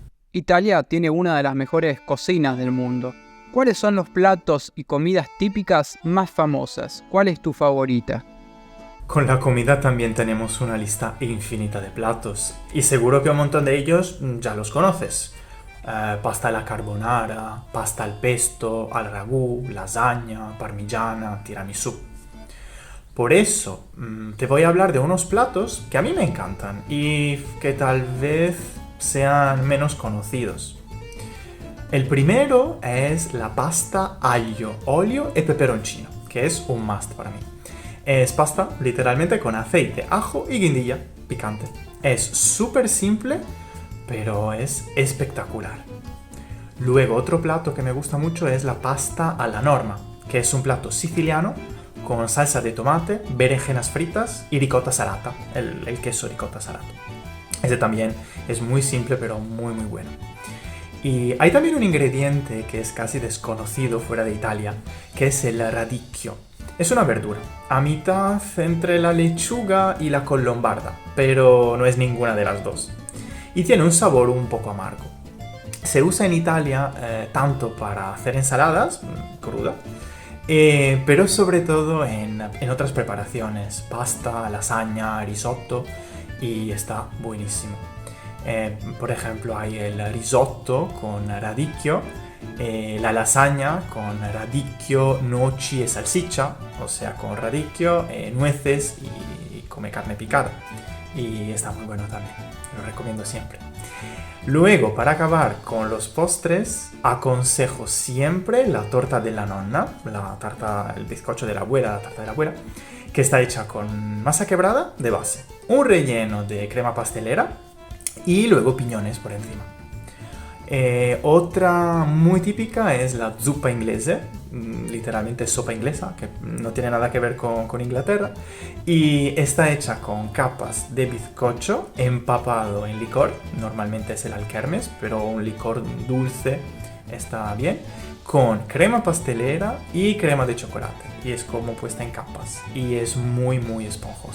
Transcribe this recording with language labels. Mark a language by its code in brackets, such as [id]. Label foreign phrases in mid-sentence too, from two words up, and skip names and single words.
[es] Italia tiene una de las mejores cocinas del mundo. ¿Cuáles son los platos y comidas típicas más famosas? ¿Cuál es tu favorita? Con la comida también tenemos una lista infinita de platos y seguro que un montón de ellos ya los conoces. [it] Pasta alla carbonara, pasta al pesto, al ragù, lasagna, parmigiana, tiramisù. [es] Por eso te voy a hablar de unos platos que a mí me encantan y que tal vez sean menos conocidos. El primero es la [it] pasta aglio, olio e peperoncino, [es] que es un must para mí. Es pasta literalmente con aceite, ajo y guindilla picante. Es súper simple, pero es espectacular. Luego otro plato que me gusta mucho es la [it] pasta alla norma, [es] que es un plato siciliano con salsa de tomate, berenjenas fritas y [it] ricotta salata, [es] el queso [it] ricotta salato. [es] Ese también es muy simple pero muy muy bueno. Y hay también un ingrediente que es casi desconocido fuera de Italia, que es el radicchio. Es una verdura, a mitad entre la lechuga y la col lombarda, pero no es ninguna de las dos. Y tiene un sabor un poco amargo. Se usa en Italia tanto para hacer ensaladas cruda, pero sobre todo en otras preparaciones, pasta, lasaña, risotto, y está buenísimo. Por ejemplo, hay el risotto con radicchio, la lasaña con radicchio, [it] noci e salsiccia, [es] o sea, con radicchio, nueces y come carne picada. Y está muy bueno también, lo recomiendo siempre. Luego, para acabar con los postres, aconsejo siempre la torta de la nonna, la tarta, el bizcocho de la abuela, la tarta de la abuela, que está hecha con masa quebrada de base, un relleno de crema pastelera y luego piñones por encima. Otra muy típica es la [it] zuppa inglese, [es] literalmente sopa inglesa, que no tiene nada que ver con Inglaterra, y está hecha con capas de bizcocho empapado en licor, normalmente es el alkermes, pero un licor dulce está bien, con crema pastelera y crema de chocolate, y es como puesta en capas, y es muy muy esponjosa.